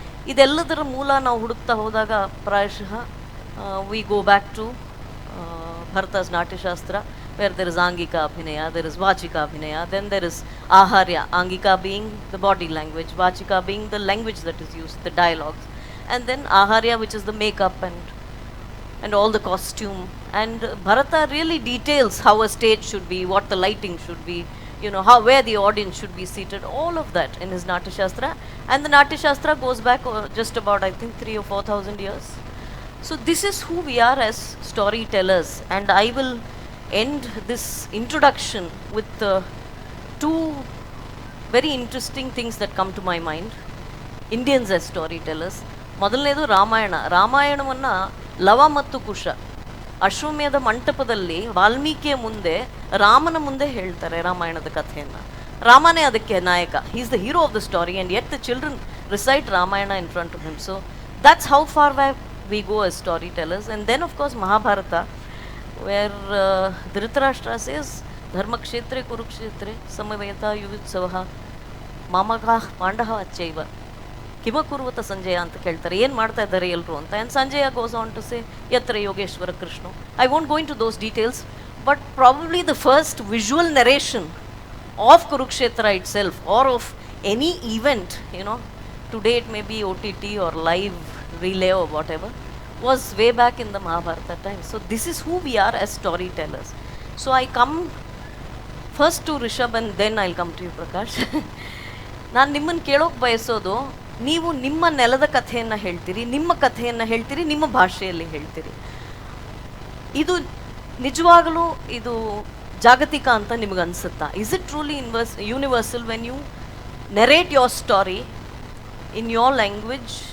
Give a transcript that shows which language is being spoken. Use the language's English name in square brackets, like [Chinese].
[Kannada] ಇದೆಲ್ಲದರ ಮೂಲ ನಾವು ಹುಡುಕ್ತಾ ಹೋದಾಗ ಪ್ರಾಯಶಃ [English] We go back to Bharata's Natyashastra, where there is angika abhinaya, there is vachika abhinaya, then there is aharya, angika being the body language, vachika being the language that is used, the dialogues, and then aharya which is the makeup and and all the costume. And Bharata really details how a stage should be, what the lighting should be, you know, how, where the audience should be seated, all of that in his Natya Shastra. And the Natya Shastra goes back just about, I think, 3,000 or 4,000 years. So this is who we are as storytellers, and I will end this introduction with two very interesting things that come to my mind. Indians as storytellers. [Kannada] ಮೊದಲನೇದು ರಾಮಾಯಣವನ್ನು ಲವ ಮತ್ತು ಕುಶ ಅಶ್ವಮೇಧ ಮಂಟಪದಲ್ಲಿ ವಾಲ್ಮೀಕಿಯ ಮುಂದೆ ರಾಮನ ಮುಂದೆ ಹೇಳ್ತಾರೆ ರಾಮಾಯಣದ ಕಥೆಯನ್ನು. ರಾಮನೇ ಅದಕ್ಕೆ ನಾಯಕ, [English] He is the hero of the story, and yet the children recite Ramayana in front of him. So that's how far we go as storytellers. And then of course Mahabharata, where Dhritarashtra says [Sanskrit] ಧರ್ಮಕ್ಷೇತ್ರೆ ಕುರುಕ್ಷೇತ್ರೆ ಸಮವೇತ ಯುಯುತ್ಸವಃ ಮಾಮಕಃ Pandava ಅಚ್ಚೈವ ಕಿಮಕುರ್ವತ Sanjay [Kannada] ಅಂತ ಕೇಳ್ತಾರೆ, ಏನು ಮಾಡ್ತಾ ಇದ್ದಾರೆ ಎಲ್ಲರೂ ಅಂತ. [English] and Sanjaya goes on to say [Sanskrit] ಯತ್ರ Yogeshwara Krishna. [English] I won't go into those details, but probably the first visual narration of Kurukshetra itself or of any event, you know, today it may be OTT or live relay or whatever, was way back in the Mahabharata time. So this is who we are as storytellers. So I come first to Rishab and then I'll come to you, Prakash. [Kannada] ನಾನು ನಿಮ್ಮನ್ನು ಕೇಳೋಕೆ ಬಯಸೋದು, ನೀವು ನಿಮ್ಮ ನೆಲದ ಕಥೆಯನ್ನು ಹೇಳ್ತೀರಿ, ನಿಮ್ಮ ಕಥೆಯನ್ನು ಹೇಳ್ತೀರಿ, ನಿಮ್ಮ ಭಾಷೆಯಲ್ಲಿ ಹೇಳ್ತೀರಿ. ಇದು ನಿಜವಾಗಲೂ ಇದು ಜಾಗತಿಕ ಅಂತ ನಿಮಗೆ ಅನಿಸುತ್ತಾ? [English] Is it truly universal when you narrate your story in your language?